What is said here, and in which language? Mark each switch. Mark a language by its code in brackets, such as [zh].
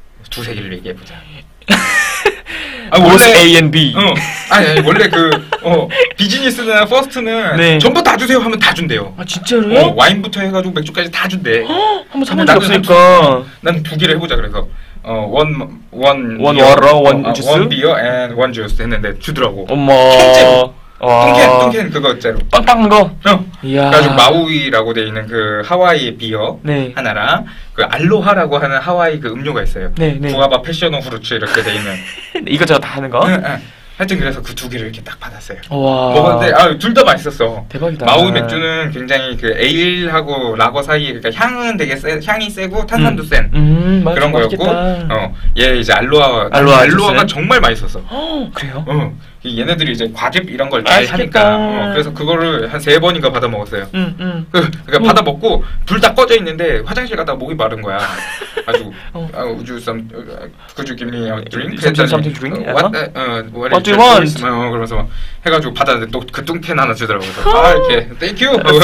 [ko] 두세 개를 얘기해보자. 아, 원래 A and B. 아니 원래 그 비즈니스나 퍼스트는 네. 전부 다 주세요 하면 다 준대요. 아 진짜로요? 와인부터 해가지고 맥주까지 다 준대. 한번 사본 적 없으니까. 난 두 개를 해보자 그래서 [en] one water, one juice, one beer and one juice [ko] 했는데 주더라고. 어머. 통캔 그거 있잖아. 빵빵 거. 이야. 그래가지고 마우이라고 돼 있는 그 하와이 비어 네. 하나랑 그 알로하라고 하는 하와이 그 음료가 있어요. 네네. 구아바 패션 오후르츠 이렇게 돼 있는. 이것저것 다 하는 거. 하여튼 그래서 그 두 개를 이렇게 딱 받았어요. 와. 먹었는데 둘 다 맛있었어. 대박이다. 마우이 맥주는 굉장히 그 에일하고 라거 사이에 그러니까 향은 되게 세, 향이 세고 탄산도 센 맞아, 그런 거였고. 맛있겠다. 얘 이제 알로하가 정말 맛있었어. 그래요? 얘네들이 이제 과즙 이런 걸 잘 사니까 그래서 그거를 한 세 번인가 받아 먹었어요. 그러니까 받아 먹고 불 다 꺼져 있는데 화장실 갔다 목이 마른 거야. 아주 [en] would you some could you give me a drink? Something drink? What do you want? [ko] 그러면서 해가지고 받았는데 또 그 뚱캔 하나 주더라고요. 아 이렇게 [en] thank you.